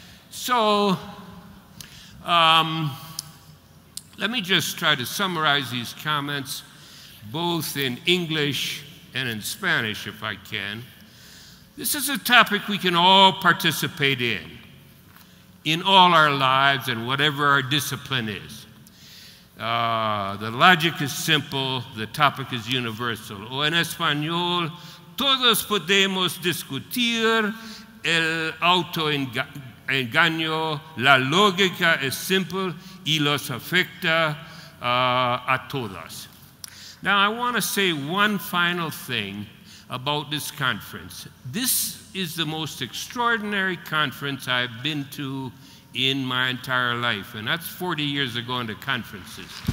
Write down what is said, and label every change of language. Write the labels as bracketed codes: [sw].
[en] So, let me just try to summarize these comments, both in English and in Spanish, if I can. This is a topic we can all participate in all our lives and whatever our discipline is. The logic is simple, the topic is universal. [es] O en español, todos podemos discutir el autoengaño, la lógica es simple y los afecta a todos. [en] Now, I want to say one final thing about this conference. This is the most extraordinary conference I've been to in my entire life, and that's 40 years of going to conferences.